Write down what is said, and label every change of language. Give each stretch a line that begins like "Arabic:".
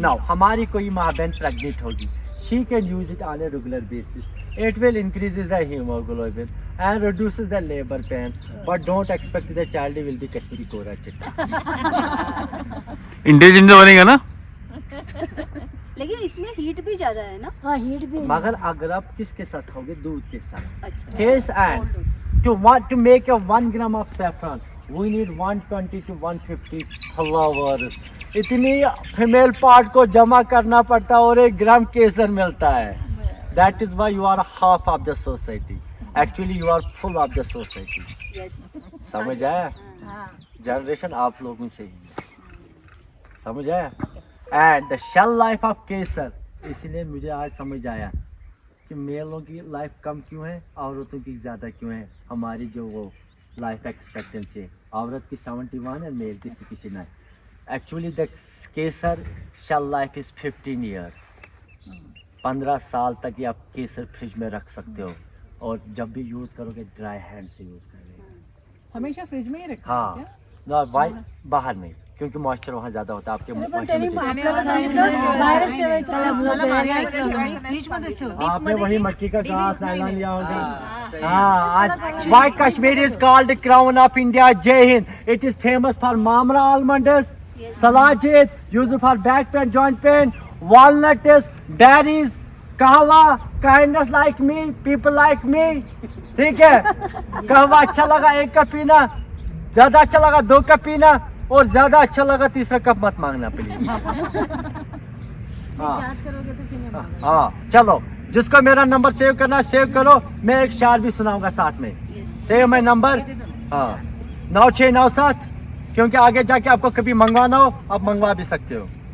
Hindi: Now हमारी कोई माँ बहन प्रेग्नेंट होगी, she can use it on a regular basis.
English: It will increases the hemoglobin and reduces the labor pain, but don't expect the child will be Kashmiri Kora chitta.
Hindi: Intelligent बनेगा ना? लेकिन इसमें heat भी ज्यादा है ना? हाँ हीट भी। मगर अगर आप किसके साथ खाओगे, दूध के साथ. अच्छा.
English: Case and to make a 1 gram of saffron, we need 120 to 150 flowers.
Hindi: इतनी फीमेल पार्ट को जमा करना पड़ता है और 1 ग्राम केसर मिलता है.
English: That is why you are half of the society. Actually, you are full of the society. Yes.
Hindi: समझ आया? जनरेशन आप लोगों से ही है. समझ आया? And the shell life of केसर, इसलिए मुझे आज समझ आया कि मेलों की लाइफ कम क्यों है, औरतों की ज़्यादा क्यों है. हमारी जो वो लाइफ एक्सपेक्टेंसी है, औरत की 71 है, मेल की 69.
English: Actually, the kesar shell life is 15 years.
Hindi: 15 साल तक ये आप केसर फ्रिज में रख सकते हो और जब भी यूज़ करोगे ड्राई हैंड से यूज़ करोगे. हमेशा फ्रिज में ही रखते हैं हाँ क्या? ना बाहर में, क्योंकि मॉइस्चर वहाँ ज़्यादा होता है आपके फ्रिज में बेस्ट हो. आपने वही मक्की का घास नायलॉन लिया होगा.
English: हाँ, Why Kashmir is called the crown of India? Jai Hind. It is famous for mamra almonds, salajit, used for back pain, joint pain, walnuts, berries, kahwa, kindness like me, people like me.
Hindi: ठीक है, कहवा अच्छा लगा 1 cup पीना, ज्यादा अच्छा लगा 2 कप पीना, और ज्यादा अच्छा लगा 3रा कप मत मांगना प्लीज. हाँ चलो, जिसको मेरा नंबर सेव करना सेव करो. मैं एक शायर भी सुनाऊंगा साथ में. Save my number. हाँ 9697, क्योंकि आगे जाके आपको कभी मंगवाना हो आप मंगवा भी सकते हो.